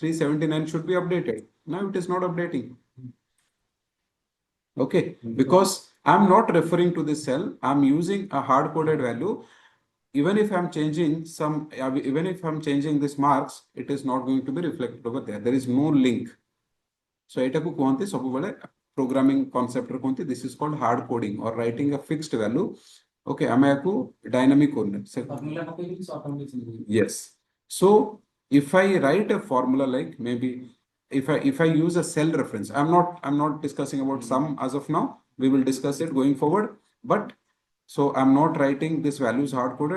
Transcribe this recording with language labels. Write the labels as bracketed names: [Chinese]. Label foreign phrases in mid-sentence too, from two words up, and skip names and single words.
[English] 379 should be updated. Now it is not updating. Okay, because I'm not referring to this cell, I'm using a hard-coded value. Even if I'm changing even if I'm changing this marks, it is not going to be reflected over there. There is no link. So [Odia] ଏଟାକୁ କୁହନ୍ତି ସବୁବେଳେ [English] programming concept [Odia] ରେ କୁହନ୍ତି, [English] this is called hard coding or writing a fixed value. [Odia] Okay, ଆମେ ୟାକୁ dynamic କରୁନେ. Yes. [English] So if I write a formula like, maybe if I use a cell reference, I'm not discussing about sum as of now. We will discuss it going forward. But so I'm not writing this values hard coded.